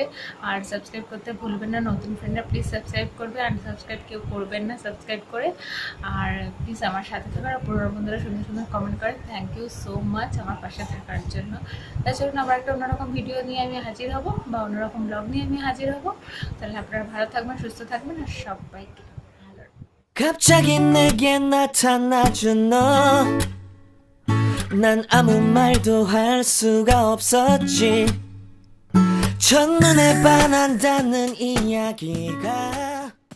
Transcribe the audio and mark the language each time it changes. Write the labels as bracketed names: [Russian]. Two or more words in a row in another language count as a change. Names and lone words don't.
[Bangla] আর সাবস্ক্রাইব করতে ভুলবেন না, নতুন ফ্রেন্ডরা [English] please subscribe [Bangla] করবে, আনসাবস্ক্রাইব কেউ করবেন না, সাবস্ক্রাইব করে। আর প্লিজ আমার সাথে থাকার, আর পুরনো বন্ধুরা সুন্দর সুন্দর কমেন্ট করেন। [English] thank you so much [Bangla] আমার পাশে থাকার জন্য। তাই চলুন, আবার একটা অন্যরকম ভিডিও নিয়ে আমি হাজির হব, বা অন্যরকম ব্লগ নিয়ে আমি হাজির হব। তাহলে আপনারা ভালো থাকবেন, সুস্থ থাকবেন, আর সবাইকে [Korean] 갑자기 내게 나타나준 너, 난 아무 말도 할 수가 없었지. 첫눈에 반한다는 이야기가